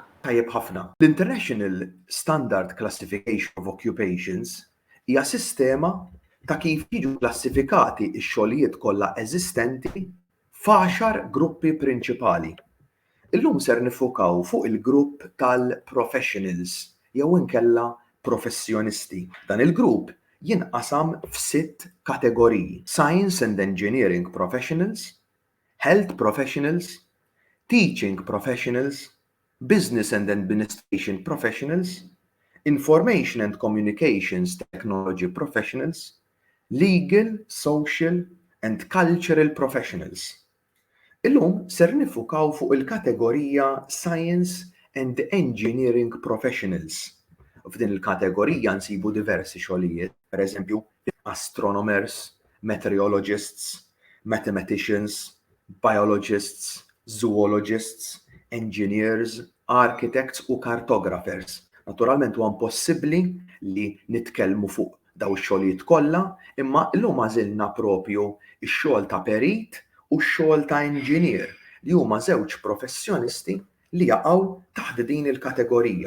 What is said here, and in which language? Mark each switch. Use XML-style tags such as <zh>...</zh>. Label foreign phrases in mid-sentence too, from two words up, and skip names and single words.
<mt>Tajjeb ħafna. L-International Standard Classification of Occupations hija sistema ta' kif jiġu klassifikati x-xogħlijiet kollha eżistenti f'10 gruppi prinċipali. Illum ser nifokaw fuq il-grupp tal-professionals jew inkella professjonisti. Dan il-grupp jinqasam f'6 kategoriji:</mt> <en>Science and Engineering Professionals, Health Professionals, Teaching Professionals, Business and Administration Professionals, Information and Communications Technology Professionals, Legal, Social and Cultural Professionals.</en> <mt>Illum ser nifukaw fuq il-kategorija Science and Engineering Professionals. F'din il-kategorija nsibu diversi xogħlijiet, pereżempju</mt> <en>astronomers, meteorologists, mathematicians, biologists, zoologists, engineers, architects</en> <mt>u cartographers. Naturalment huwa impossibbli li nitkellmu fuq daw ix-xogħlijiet kollha, imma llum għażilna propju x-xogħol ta' perit u x-xogħol ta' engineer li huma żewġ professjonisti li jaqgħu taħt din il-kategorija.</mt>